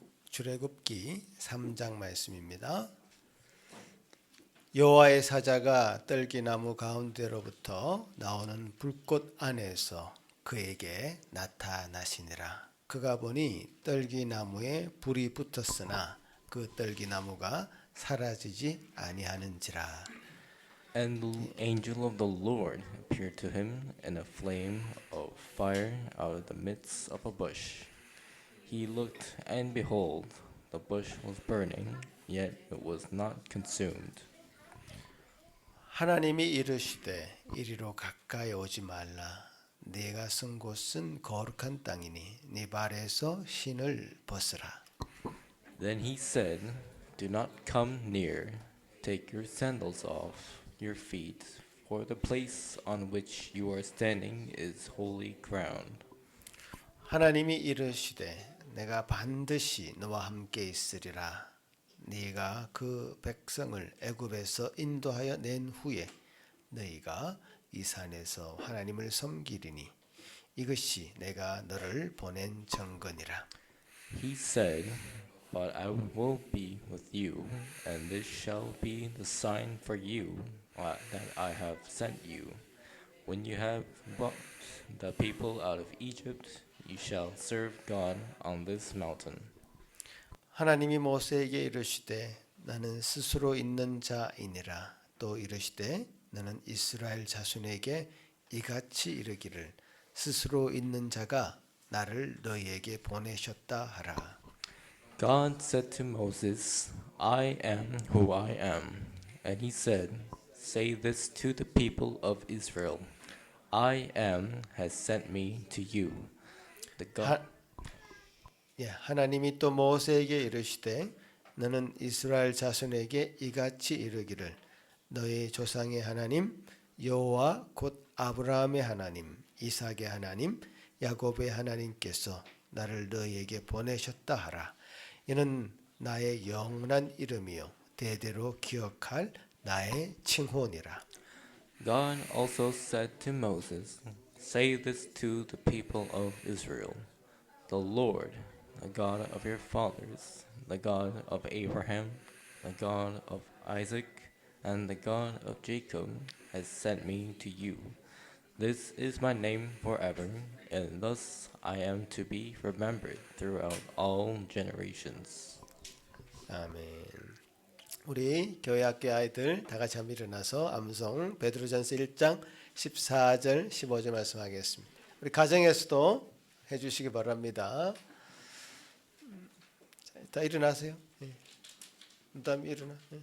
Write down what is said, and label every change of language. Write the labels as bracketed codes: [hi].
[ko] 출애굽기 3장 말씀입니다. 여호와의 사자가 떨기나무 가운데로부터 나오는 불꽃 안에서 그에게 나타나시니라. 그가 보니 떨기나무에 불이 붙었으나 그 떨기나무가 사라지지 아니하는지라. [en] And the angel of the Lord appeared to him in a flame of fire out of the midst of a bush. He looked, and behold, the bush was burning, yet it was not consumed. [ko] 하나님이 이르시되 이리로 가까이 오지 말라. 네가 선 곳은 거룩한 땅이니 네 발에서 신을 벗으라. [en] Then he said, Do not come near. Take your sandals off your feet, for the place on which you are standing is holy ground. [ko] 하나님이 이르시되 내가 반드시 너와 함께 있으리라. 네가 그 백성을 애굽에서 인도하여 낸 후에 너희가 이 산에서 하나님을 섬기리니 이것이 내가 너를 보낸 증거니라. [en] He said, But I will be with you, and this shall be the sign for you that I have sent you. When you have brought the people out of Egypt, you shall serve God on this mountain. [ko] 하나님이 모세에게 이르시되 나는 스스로 있는 자이니라. 또 이르시되 너는 이스라엘 자손에게 이같이 이르기를 스스로 있는 자가 나를 너희에게 보내셨다 하라. [en] God said to Moses, I am who I am. And he said, Say this to the people of Israel, I am has sent me to you. The God, [ko] 하나님이 또 모세에게 이르시되 너는 이스라엘 자손에게 이같이 이르기를 너희 조상의 하나님 여호와 곧 아브라함의 하나님 이삭의 하나님 야곱의 하나님께서 나를 너희에게 보내셨다 하라. 이는 나의 영원한 이름이요 대대로 기억할 나의 칭호니라. [en] God also said to Moses, Say this to the people of Israel, The Lord, the God of your fathers, the God of Abraham, the God of Isaac, and the God of Jacob, has sent me to you. This is my name forever, and thus I am to be remembered throughout all generations. [ko] 아멘. 우리 교회 학교 아이들 다 같이 한번 일어나서 암송 베드로전서 1장 14절 15절 말씀하겠습니다. 우리 가정에서도 해주시기 바랍니다. 다 일어나세요. 그다음 일어나.